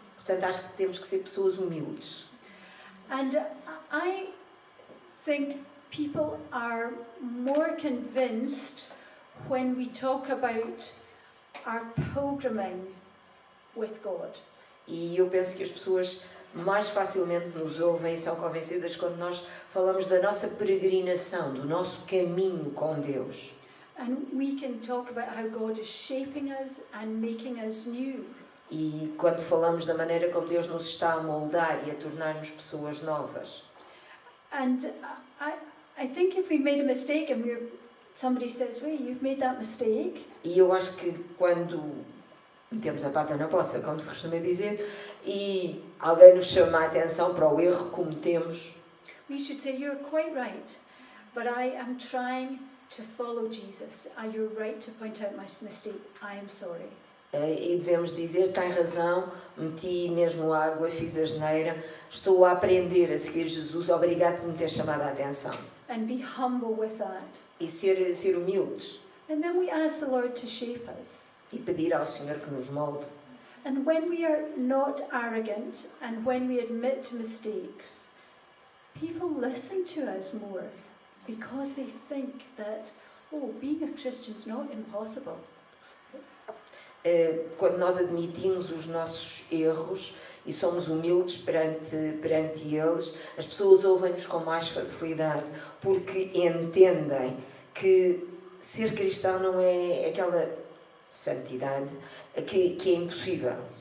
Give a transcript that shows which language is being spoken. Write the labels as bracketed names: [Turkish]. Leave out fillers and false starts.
[Portuguese] Portanto, acho que temos que ser pessoas humildes. [English] And I think people are more convinced when we talk about our pilgriming with God. [Portuguese] E eu penso que as pessoas mais facilmente nos ouvem e são convencidas quando nós falamos da nossa peregrinação, do nosso caminho com Deus. [English] And we can talk about how God is shaping us and making us new. [Portuguese] E quando falamos da maneira como Deus nos está a moldar e a tornar-nos pessoas novas. [English] And I think if we made a mistake and somebody says, "Well, you've made that mistake," [Portuguese] E eu acho que quando metemos a pata na poça, como se costuma dizer, e alguém nos chama a atenção para o erro que cometemos, [English] we should say, "You're quite right, but I am trying to follow Jesus. You're right to point out my mistake. I am sorry." [Portuguese] e devemos dizer, tem razão, meti mesmo água, fiz asneira, estou a aprender a seguir Jesus, obrigado por me ter chamado a atenção. [English] And be humble with that. [Portuguese] E ser humildes, [English] And then we ask the Lord to shape us. [Portuguese] e pedir ao Senhor que nos molde. [English] And when we are not arrogant and when we admit mistakes, people listen to us more because they think that, oh, being a Christian is not impossible. [Portuguese] Quando nós admitimos os nossos erros e somos humildes perante eles, as pessoas ouvem-nos com mais facilidade, porque entendem que ser cristão não é aquela santidade que é impossível.